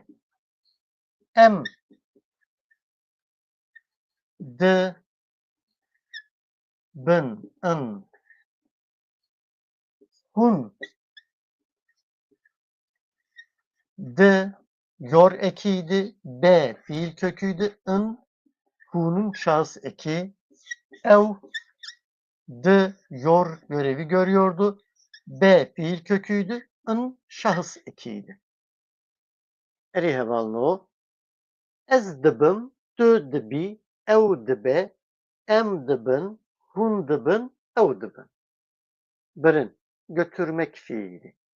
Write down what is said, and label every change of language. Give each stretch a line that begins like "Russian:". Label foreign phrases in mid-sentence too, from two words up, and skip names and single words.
Turkish: Em D bin ın hun D yor ekiydi. B fiil köküydü. In hunun şahıs eki. Ev D yor görevi görüyordu. B fiil köküydü. In şahıs ekiydi.
Kurdish: Erihevalno ez dibim, tu dibi, ev dibe, em dibin, hun dibin, ev dibin.
Turkish: Birin götürmek fiili.